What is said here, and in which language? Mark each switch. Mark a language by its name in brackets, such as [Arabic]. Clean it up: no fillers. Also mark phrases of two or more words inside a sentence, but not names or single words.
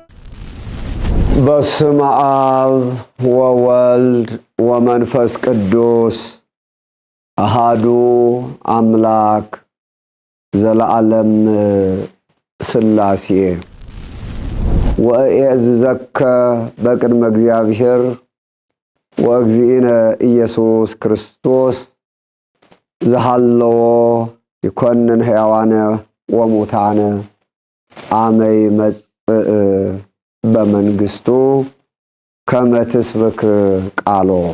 [Geez] በስመ አብ ወወልድ ወመንፈስ ቅዱስ አሃዱ አምላክ ዘለዓለም ሥላሴ ወእዕዝዘከ በቅድመ እግዚአብሔር ወእግዚእነ ኢየሱስ ክርስቶስ ዘሃለዎ ይኮንን ሕያዋነ ወሙታነ አመ ይመጽእ በመንግሥቱ ከመ ትስብክ ቃሎ